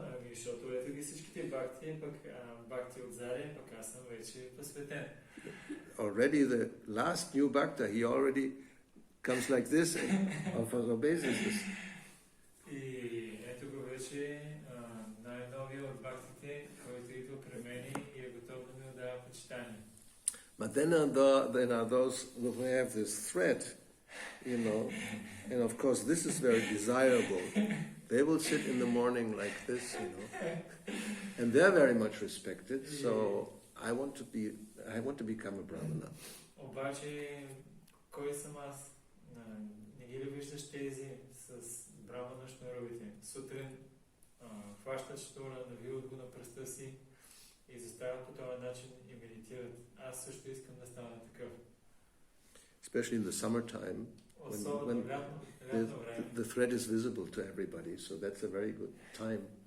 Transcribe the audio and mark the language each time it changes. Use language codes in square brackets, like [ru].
[bg] Защото ето ги всичките бхакти, пък бхакти от Заря, пък аз съм вече посветен. [en] Already the last new bhakta, he already comes like this and obeys this. [bg] И ето го вече най-новия от бхактите, който идва при мен и е готов да ми отдава почитание. [en] But then are those who have this thread, you know, and of course this is very desirable. They will sit in the morning like this, you know, and they're very much respected. So I want to become a brahmana. [bg] Обаче, кой съм аз? Не ги ли виждаш тези с брамана шнуровите? Сутрин хващат шнура, навиват го на пръста си и застават по този начин и медитират. Аз също искам да стана такъв. [en] Especially in the summertime, when the thread is visible to everybody, so that's a very good time.